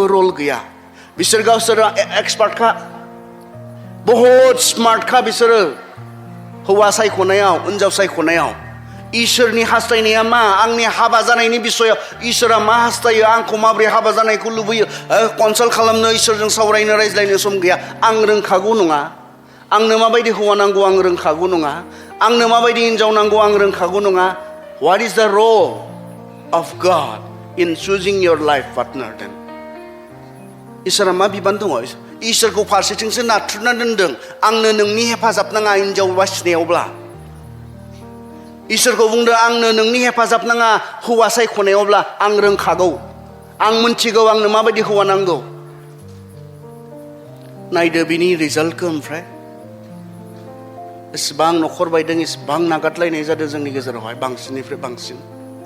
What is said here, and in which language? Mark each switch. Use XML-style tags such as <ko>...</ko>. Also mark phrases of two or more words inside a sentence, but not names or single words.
<brx>रल गैया बिसोर गावसोर एक्सपार्टखा बहुत स्मार्टखा बिसोरो हौवा सायख'नायाव हिनजाव सायख'नायाव इसोरनि हास्थायनाया मा आंनि हाबा जानायनि बिसयाव इसोरा मा हास्थायो आंखौ माबोरै हाबा जानायखौ लुबैयो कनसाल्ट खालामनो इसोरजों सावरायनो रायज्लायनो सम गैया आं रोंखागौ नङा आंनो माबायदि हौवा नांगौ आं रोंखागौ नङा आंनो माबायदि हिनजाव नांगौ आं रोंखागौ नङा</brx> <en>What is the role of God in choosing your life partner then?</en> <brx>इसोरा मा बिबान दङ इसोरखौ फारसेथिंसो नाथ्रुना दोनदों आंनो नोंनि हेफाजाब नाङा हिनजाव बासिनायावब्ला इसोरखौ बुंदों आंनो नोंनि हेफाजाब नाङा हौवा सायख'नायावब्ला आं रोंखागौ आं मिन्थिगौ आंनो माबायदि हौवा नांगौ नायदो बिनि रिजाल्टखौ ओमफ्राय एसेबां न'खर बायदों एसेबां नागारलायनाय जादों जोंनि गेजेरावहाय बांसिननिफ्राय बांसिन</brx>